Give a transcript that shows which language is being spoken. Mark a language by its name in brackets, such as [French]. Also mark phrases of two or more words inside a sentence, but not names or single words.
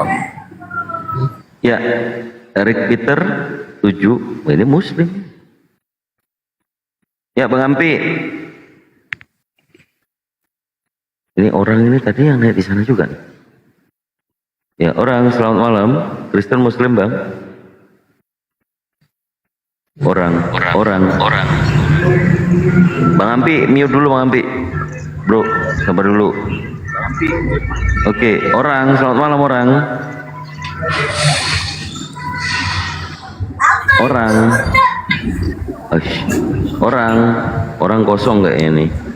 [Indonesian] Ya, Eric Peter 7. Ini Muslim. Ya, Bang Ampi. Ini orang ini tadi yang naik di sana juga. Ya, orang, selamat malam. Kristen Muslim, Bang. Orang. Bang Ampi, mute dulu Bang Ampi. Bro, sabar dulu. Oke, orang, selamat malam orang. Orang kosong kayaknya nih.